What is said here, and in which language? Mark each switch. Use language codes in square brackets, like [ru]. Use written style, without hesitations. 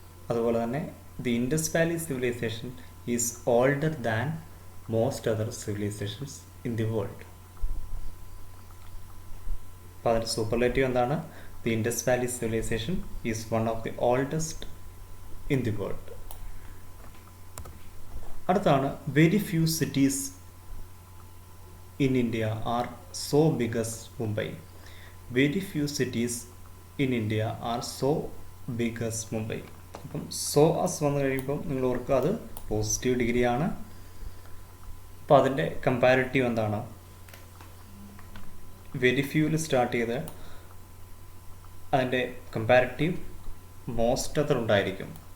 [ml] അതുപോലെ തന്നെ [en] The Indus valley civilisation is older than most other civilisations in the world. [ml] അപ്പോൾ അതിൻ്റെ superlative എന്താണ്? [en] The Indus valley civilisation is one of the oldest in the world. [ml] അടുത്താണ് [en] Very few cities in India are so big as Mumbai. Very few cities in India are so big as Mumbai. [ml] അപ്പം so us വന്നു കഴിയുമ്പം നിങ്ങൾ ഓർക്കുക അത് positive ഡിഗ്രിയാണ്. അപ്പോൾ അതിൻ്റെ കമ്പാരിറ്റീവ് എന്താണ്? വെരി ഫ്യൂവിൽ സ്റ്റാർട്ട് ചെയ്ത് അതിൻ്റെ കമ്പാരിറ്റീവ് മോസ്റ്റ് അതർ ഉണ്ടായിരിക്കും.